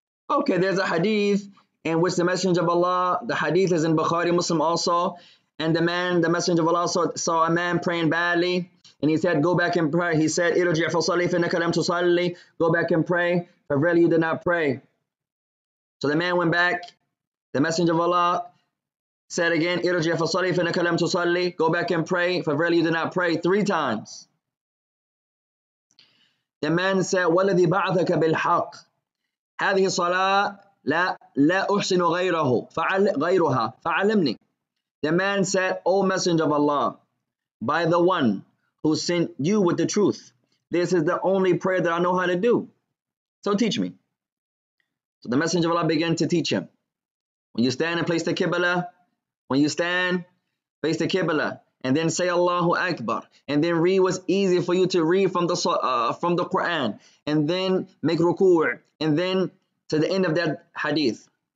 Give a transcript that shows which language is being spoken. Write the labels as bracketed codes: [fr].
[en] Okay, there's a hadith in which the Messenger of Allah, the hadith is in Bukhari Muslim also, and the Messenger of Allah saw a man praying badly, and he said, go back and pray. He said, [ar] irji' fasalli fannaka lam tusalli, [en] go back and pray, for really you did not pray. So the man went back. The Messenger of Allah said again, [ar] irji' fasalli fannaka lam tusalli, [en] go back and pray, for really you did not pray, 3 times. The man said, [ar] وَالَّذِي بَعَثَكَ بِالْحَقِّ هذه الصلاة لا أحسن غيرها فعلمني. [en] The man said, O Messenger of Allah, by the one who sent you with the truth, this is the only prayer that I know how to do. So teach me. So the Messenger of Allah began to teach him. When you stand and place the Qibla, when you stand, face the Qibla, and then say Allahu Akbar, and then read what's easy for you to read from the Quran, and then make ruku', and then to the end of that hadith.